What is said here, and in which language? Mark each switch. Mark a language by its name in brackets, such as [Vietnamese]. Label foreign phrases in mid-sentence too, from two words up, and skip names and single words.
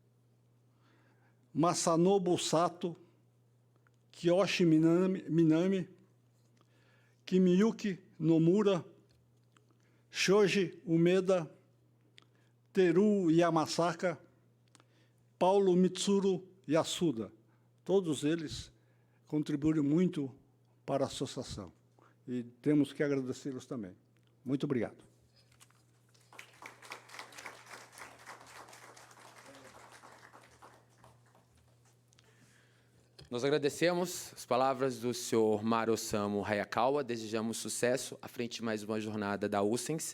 [Portuguese] Masanobu Sato, Kiyoshi Minami, Kimiyuki Nomura, Shoji Umeda, Teru Yamasaka, Paulo Mitsuru Yasuda. Todos eles contribuíram muito para a associação e temos que agradecê-los também. Muito obrigado. Nós agradecemos as palavras do senhor Maro-Osamu Hayakawa, desejamos sucesso à frente de mais uma jornada da USENS.